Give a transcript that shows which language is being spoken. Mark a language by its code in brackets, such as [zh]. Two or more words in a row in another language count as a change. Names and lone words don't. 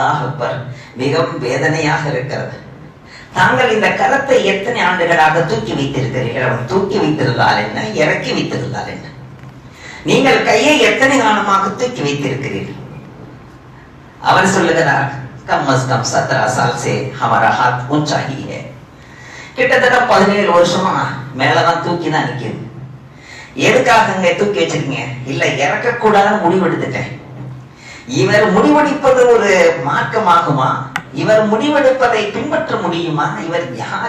[ar] الله أكبر, [ta] மிகவும் வேதனையாக இருக்கிறது. தாங்கள் இந்த கரத்தை எத்தனை ஆண்டுகளாக தூக்கி வைத்திருக்கிறீர்கள்? அவன் தூக்கி வைத்திருந்தால் என்ன, இறக்கி வைத்திருந்தால் என்ன? நீங்கள் கையை எத்தனை காலமாக தூக்கி வைத்திருக்கிறீர்கள்? அவர் சொல்லுகிறார், [hi] कम अज कम 17 साल से हमारा हाथ ऊंचा ही है. [ta] கிட்டத்தட்ட 17 வருஷமா மேலதான் தூக்கி தான் நிக்குது. எதுக்காக தூக்கி வச்சிருக்கீங்க? இல்ல இறக்க கூடாதுன்னு முடிவெடுத்துட்டேன். இவர் முடிவெடுப்பது ஒரு மார்க்கமாகுமா? இவர் முடிவெடுப்பதை பின்பற்ற முடியுமா? இவர் யார்?